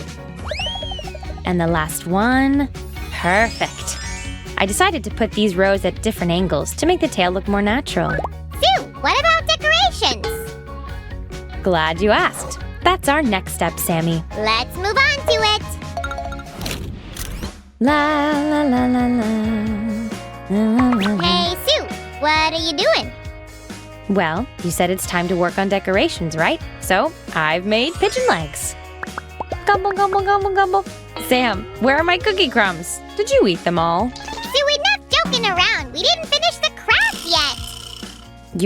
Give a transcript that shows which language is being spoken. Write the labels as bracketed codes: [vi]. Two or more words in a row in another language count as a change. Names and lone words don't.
[en] And the last one. Perfect. I decided to put these rows at different angles to make the tail look more natural. Sue, what about decorations? Glad you asked. That's our next step, Sammy. Let's move on to it. La la la la la. Hey, Sue, what are you doing? Well, you said it's time to work on decorations, right? So, I've made pigeon legs. Gobble, gobble, gobble, gobble. Sam, where are my cookie crumbs? Did you eat them all? Sue, enough joking around. We didn't finish the craft yet.